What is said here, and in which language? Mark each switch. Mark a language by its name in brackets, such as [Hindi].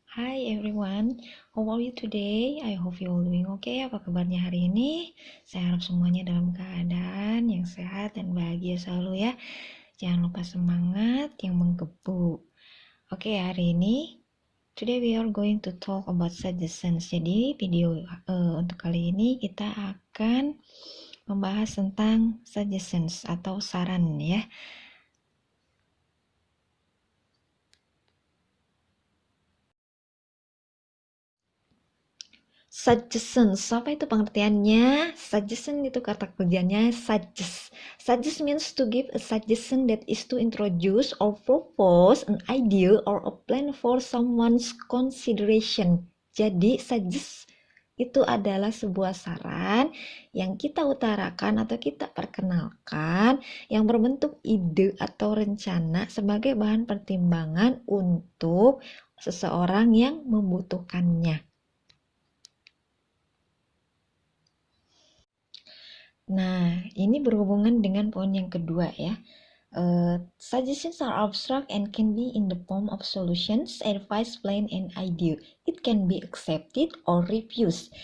[English] Hi everyone, how are you today? I hope you all doing okay. [Indonesian] Apa kabarnya hari ini? Saya harap semuanya dalam keadaan yang sehat dan bahagia selalu ya. Jangan lupa semangat yang menggebu. Oke, hari ini [English] today we are going to talk about suggestions. [Indonesian] Jadi video untuk kali ini kita akan membahas tentang suggestions atau saran ya. Suggestions, apa itu pengertiannya? Suggestion itu kata kerjanya suggest. [English] Suggest means to give a suggestion, that is to introduce or propose an idea or a plan for someone's consideration. [Indonesian] Jadi suggest itu adalah sebuah saran yang kita utarakan atau kita perkenalkan yang berbentuk ide atau rencana sebagai bahan pertimbangan untuk seseorang yang membutuhkannya. Nah, ini berhubungan dengan poin yang kedua ya. [English] Suggestions are abstract and can be in the form of solutions, advice, plan, and idea. It can be accepted or refused.